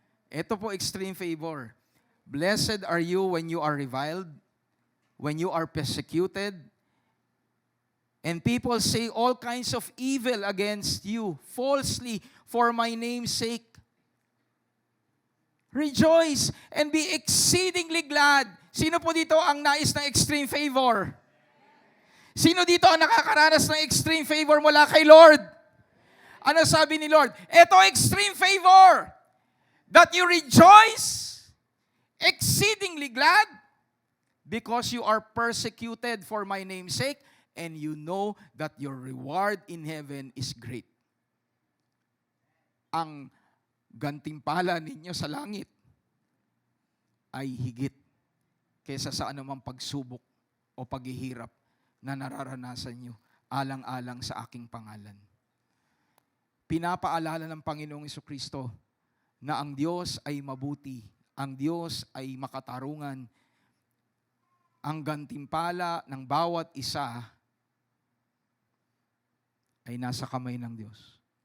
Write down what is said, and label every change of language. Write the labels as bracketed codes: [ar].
[tl] Ito po, [en] extreme favor. Blessed are you when you are reviled, when you are persecuted, and people say all kinds of evil against you, falsely, for my name's sake. Rejoice and be exceedingly glad. [tl] Sino po dito ang nais ng [en] extreme favor? [tl] Sino dito ang nakakaranas ng extreme favor mula kay Lord? Ano sabi ni Lord? Ito [en] extreme favor. That you rejoice, exceedingly glad, because you are persecuted for my name's sake, and you know that your reward in heaven is great. [tl] Ang gantimpala ninyo sa langit ay higit kaysa sa anumang pagsubok o paghihirap na nararanasan nyo alang-alang sa aking pangalan. Pinapaalala ng Panginoong Jesucristo na ang Diyos ay mabuti, ang Diyos ay makatarungan, ang gantimpala ng bawat isa ay nasa kamay ng Diyos.